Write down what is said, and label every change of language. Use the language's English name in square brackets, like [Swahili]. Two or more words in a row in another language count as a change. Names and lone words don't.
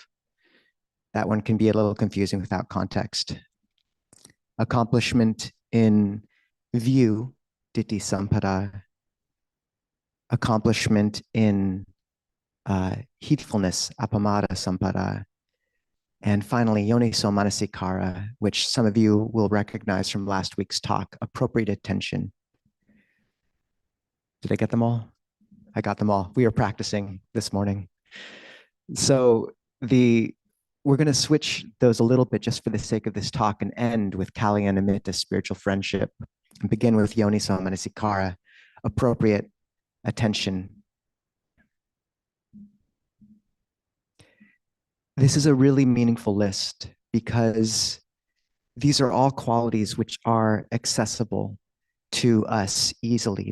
[English] That one can be a little confusing without context. Accomplishment in view, [Pali] ditti sampada. [English] Accomplishment in heedfulness, [Pali] appamada sampada. [English] And finally, [Pali] yoniso manasikara, [English] which some of you will recognize from last week's talk, appropriate attention. Did I get them all? I got them all. We were practicing this morning. So we're going to switch those a little bit just for the sake of this talk and end with Kalyanamitta, spiritual friendship, and begin with [Pali] yoniso manasikara, [English] appropriate attention. This is a really meaningful list because these are all qualities which are accessible to us easily.